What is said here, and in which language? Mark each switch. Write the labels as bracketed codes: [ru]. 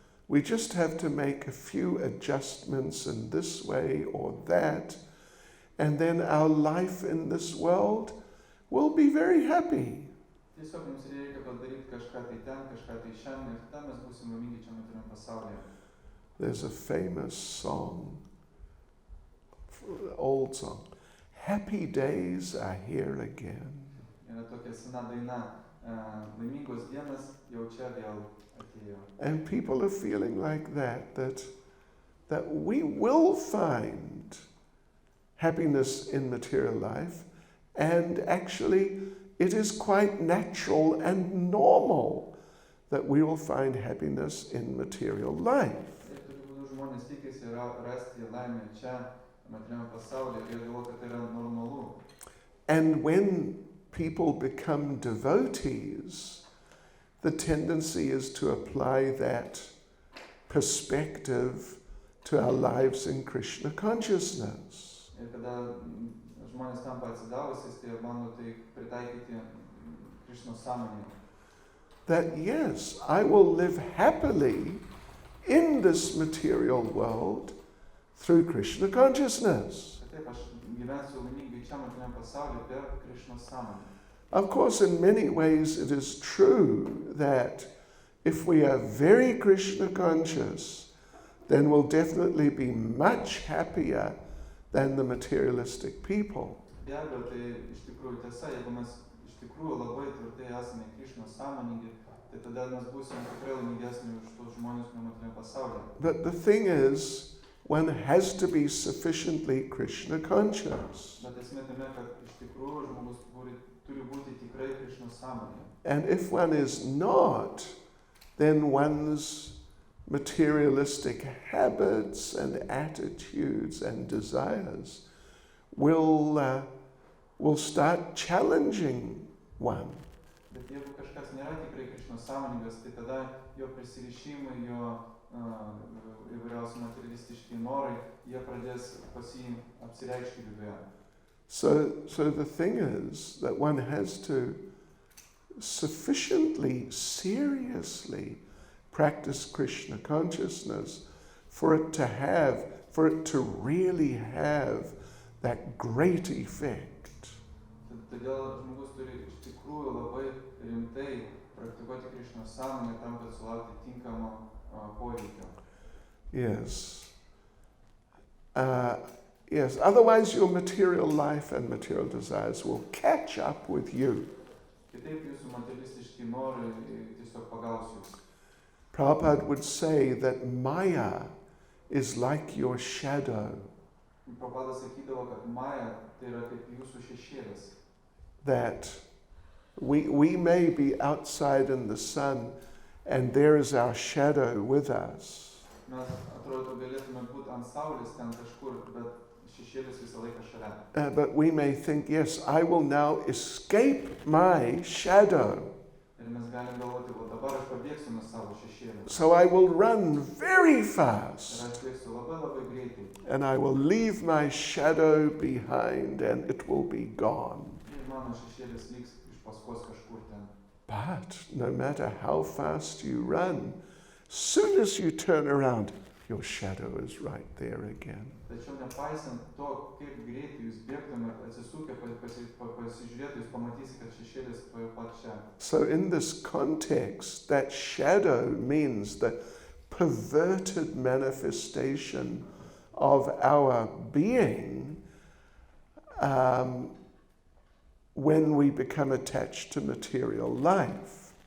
[en] We just have to make a few adjustments in this way or that, and then our life in this world will be very happy. [lt] Tiesiog mums reikia padaryti kažką tai ten, kažką tai šiandien, ir tada mes būsim laimingi čia materialiame pasaulyje. [en] There's a famous song, old song, "Happy days are here again." [lt] Yra tokia sena daina, laimingos dienos jau čia vėl atėjo. [en] And people are feeling like that we will find happiness in material life, And actually, it is quite natural and normal that we will find happiness in material life. [lt] Ir tokiu būdu žmonės tikisi rasti laimę čia, materialiame pasaulyje, ir jie galvoja, kad tai yra normalu. [en] And when people become devotees, the tendency is to apply that perspective to our lives in Krishna consciousness. [lt] Ir kada žmonės tampa atsidavusiais, tai bando tai pritaikyti Krišnos sąmonėje. [en] That yes, I will live happily in this material world through Krishna consciousness. [lt] Kad taip, aš gyvensiu laimingai čia materialiame pasaulyje per Krišnos sąmonę. [en] Of course, in many ways it is true that if we are very Krishna conscious, then we'll definitely be much happier than the materialistic people. [lt] Be abejo, tai iš tikrųjų tiesa, jeigu mes iš tikrųjų labai tvirtai esame Krišnos sąmoningi, tai tada mes būsime tikrai laimingesni už tos žmonės materialiame pasaulyje. [en] But the thing is, one has to be sufficiently Krishna conscious. [lt] Bet esmė tame, kad iš tikrųjų žmogus turi būti tikrai Krišnos sąmonėje. [en] And if one is not, then one's materialistic habits and attitudes and desires will start challenging one. [lt] Bet jeigu kažkas nėra tikrai Krišnos sąmoningas, tai tada jo prisirišimai, jo įvairiausi materialistiški norai, jie pradės pas jį apsireikšti viduje. [en] So the thing is that one has to sufficiently, seriously practice Krishna consciousness for it to really have that great effect. [lt] Todėl žmogus turi iš tikrųjų labai rimtai praktikuoti Krišnos sąmonę tam, kad sulaukti tinkamo poveikio. [en] Yes. Yes, otherwise your material life and material desires will catch up with you. [lt] Kitaip jūsų materialistiški norai tiesiog pagaus jūs. [en] Prabhupada would say that Maya is like your shadow. [lt] Prabhupada sakydavo, kad Maya tai yra kaip jūsų šešėlis. [en] That we may be outside in the sun and there is our shadow with us. [lt] Mes atrodo galėtume būti ant saulės ten kažkur, bet šešėlis visą laiką šalia. [en] But we may think, yes, I will now escape my shadow. [lt] Ir mes galim galvoti, o dabar aš pabėgsiu nuo savo šešėlio. [en] So I will run very fast. [lt] Ir aš bėgsiu labai greitai. [en] And I will leave my shadow behind and it will be gone. [lt] Ir mano šešėlis liks iš paskos kažkur ten. [en] But no matter how fast you run, soon as you turn around, your shadow is right there again. [lt] Tačiau nepaisant to, kaip greitai jūs bėgtumėt, atsisukę pasižiūrėtų, jūs pamatysite, kad šešėlis toje pat čia. [en] So in this context, that shadow means the perverted manifestation of our being when we become attached to material life.